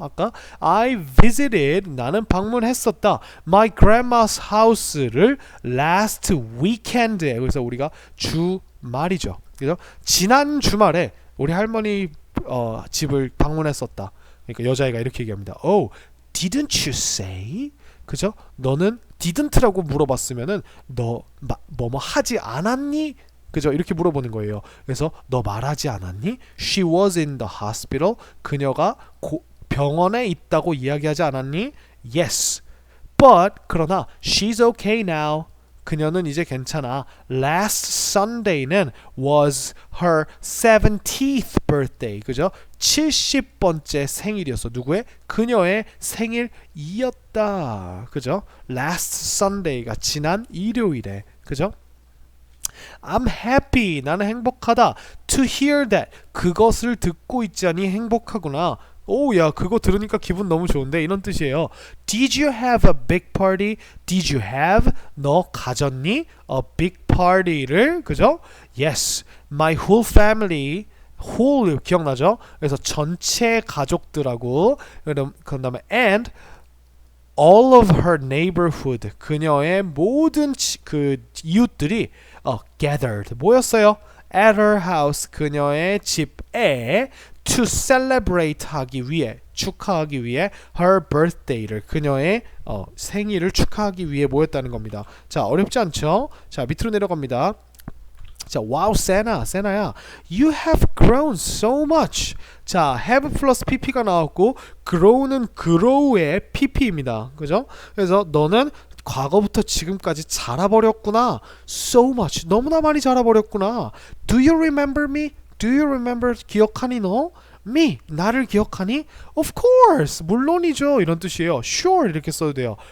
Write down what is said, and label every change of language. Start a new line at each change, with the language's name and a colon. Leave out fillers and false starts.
Korean: 아까
English: I visited,
Korean: 나는 방문했었다.
English: My grandma's house
Korean: 를
English: last weekend
Korean: 에. 그래서 우리가 주 말이죠. 그죠? 지난 주말에 우리 할머니 집을 방문했었다. 그러니까 여자애가 이렇게 얘기합니다.
English: Oh, didn't you say? 그죠?
Korean: 너는 didn't라고 물어봤으면은 너 뭐뭐 하지 않았니? 그죠? 이렇게 물어보는 거예요. 그래서 너 말하지 않았니?
English: She was in the hospital.
Korean: 그녀가 병원에 있다고 이야기하지 않았니?
English: Yes. But
Korean: 그러나
English: she's okay now.
Korean: 그녀는 이제 괜찮아.
English: Last Sunday는 was her 70th birthday.
Korean: 그죠? 70번째 생일이었어. 누구의? 그녀의 생일이었다. 그죠? Last Sunday가 지난 일요일에.
English: 그죠? I'm happy.
Korean: 나는 행복하다.
English: To hear that.
Korean: 그것을 듣고 있자니 행복하구나. 오, 야, 그거 들으니까 기분 너무 좋은데 이런 뜻이에요.
English: Did you have a big party? Did you have?
Korean: 너 가졌니?
English: A big party를, 그죠? Yes, my whole family. whole 기억나죠?
Korean: 그래서 전체 가족들하고 그 다음에
English: and all of her neighborhood.
Korean: 그녀의 모든 그 이웃들이 gathered 모였어요.
English: At her house.
Korean: 그녀의 집에
English: to celebrate
Korean: 하기 위해 축하하기 위해
English: her birthday
Korean: 를 그녀의 생일을 축하하기 위해 모였다는 겁니다. 자, 어렵지 않죠? 자, 밑으로 내려갑니다.
English: 자, wow, 세나야, you have grown so much.
Korean: 자, have 플러스 pp가 나왔고 grow는 grow의 pp입니다. 그죠? 그래서 너는 과거부터 지금까지 자라버렸구나.
English: So much.
Korean: 너무나 많이 자라버렸구나.
English: Do you remember me? Do you remember?
Korean: 기억하니 너?
English: Me.
Korean: 나를 기억하니?
English: Of course.
Korean: 물론이죠.
English: 이런 뜻이에요. Sure.
Korean: 이렇게 써도 돼요.